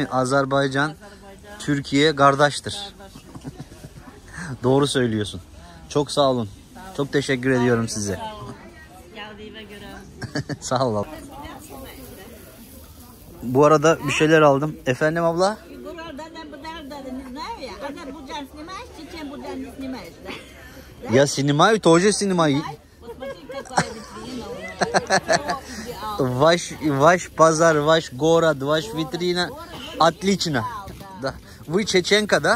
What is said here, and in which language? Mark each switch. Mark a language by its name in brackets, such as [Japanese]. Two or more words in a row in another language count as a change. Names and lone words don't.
[Turkish] Azerbaycan, Türkiye kardeştir. Doğru söylüyorsun. Çok sağ olun. Çok teşekkür ediyorum size. Sağ ol abla. Bu arada bir şeyler aldım. Efendim abla? [Russian] Я снимаю тоже снимаю. Ваш пазар, ваш город, ваш витрина отлично. Да. Вы чеченка, да?